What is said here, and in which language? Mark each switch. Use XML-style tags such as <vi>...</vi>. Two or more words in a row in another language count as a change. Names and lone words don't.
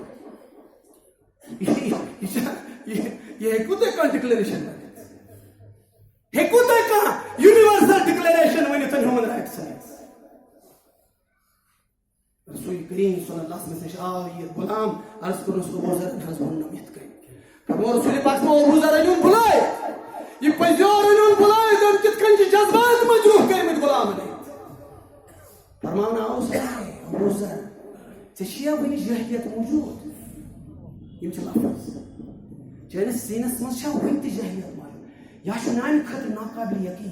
<ks>یہِ ہیٚکوٕ تُہۍ کانٛہہ ڈِکلیریشن ؤنِتھ ہیٚکوٕ تُہۍ کانٛہہ</ks> <en>universal declaration</en> <ks>ؤنِتھ</ks> <en>human rights</en> <ks>رسول کریم</ks> <ar>صلی اللہ علیہ وسلم</ar> <ks>نِش آو یہِ غلام عرض کوٚرُس ابو ذرن حظ ووٚننم یِتھ کٔنۍ فرموو رسول پاک ابو ذر أنِوُن بُلٲیِتھ یہِ پٔزیور أنِوُن بُلٲیِتھ تٔمۍ کِتھ کٔنۍ چھِ جذبات مجروح کٔرمٕتۍ غلامن فرماونہٕ آوُس ابو ذر ژےٚ چھِیا وٕنہِ جاہلیت موٗجوٗد یِم چھِ لفظ چٲنِس سیٖنس منٛز چھا وٕنہِ تہِ جاہلیت موجوٗد یا چھُ میانہِ خٲطرٕ ناقابل یقیٖن</ks>